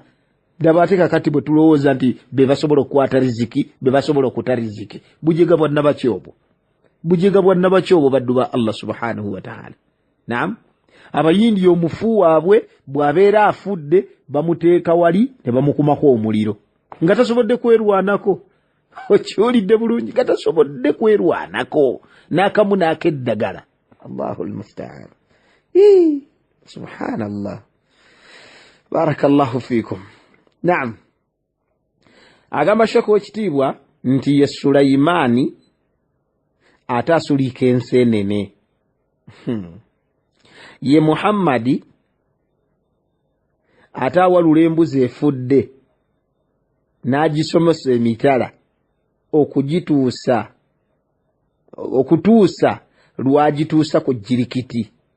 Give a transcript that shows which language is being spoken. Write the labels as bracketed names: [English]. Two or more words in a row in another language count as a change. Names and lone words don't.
[Ganda] Ddaba ate kakati bwe tulowooza nti be basobola okukwata riziki be basobola okuta riziki bujega bwa nnabakyobo baddu ba [Arabic] الله سبحانه وتعالى. [Ganda] Naam abayindi omufu waabwe bw'abeera afudde bamuteeka wali ne bamukumako omuliro nga tasobodde kwerwanako okiwulidde bulungi nga tasobodde kwerwanako n'akamu n'akeddagala. [Arabic] الله المستعان. سبحان الله. بارك الله فيكم. نعم. [Ganda] Agamba Sheekh w'ekitiibwa nti ye Sulaimaani ate asuliika enseenene. Ye Muhammadi ate awalula embuzi efudde n'agisomesa emitala okutuusa lwagituusa ku jirikiti.